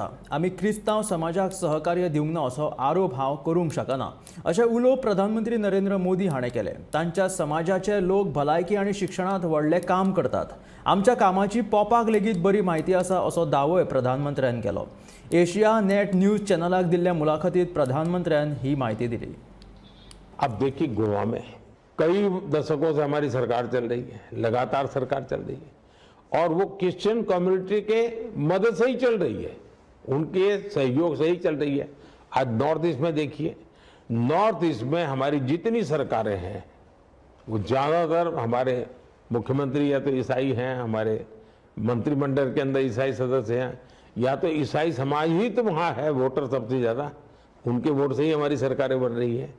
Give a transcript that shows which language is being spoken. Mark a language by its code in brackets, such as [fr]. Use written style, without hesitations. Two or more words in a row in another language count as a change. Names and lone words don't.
[kok] आमी क्रिस्तांव समाजाक सहकार्य दिवंक ना असो आरोप हांव करूंक शकना, अशें उलोवप प्रधानमंत्री नरेंद्र मोदी हाणें केले। तांच्या समाजाचे लोक भलायकी आनी शिक्षणांत व्हडलें काम करतात। आमच्या कामाची पॉपाक लेगीत बरी म्हायती आसा असो दावोय प्रधानमंत्र्यान केलो। एशिया नेट न्यूज चॅनलाक दिल्ल्या मुलाखतीत प्रधानमंत्र्यान ही म्हायती दिली। [hi] अब देखिए, गोवा में कई दशकों से हमारी सरकार चल रही है, लगातार सरकार चल रही है और वो [en] Christian community [hi] के मदद से ही चल रही है, उनके सहयोग से ही चल रही है। आज नॉर्थ ईस्ट में देखिए, नॉर्थ ईस्ट में हमारी जितनी सरकारें हैं वो ज़्यादातर हमारे मुख्यमंत्री या तो ईसाई हैं, हमारे मंत्रिमंडल के अंदर ईसाई सदस्य हैं, या तो ईसाई समाज ही तो वहाँ है, वोटर सबसे ज़्यादा, उनके वोट से ही हमारी सरकारें बन रही है।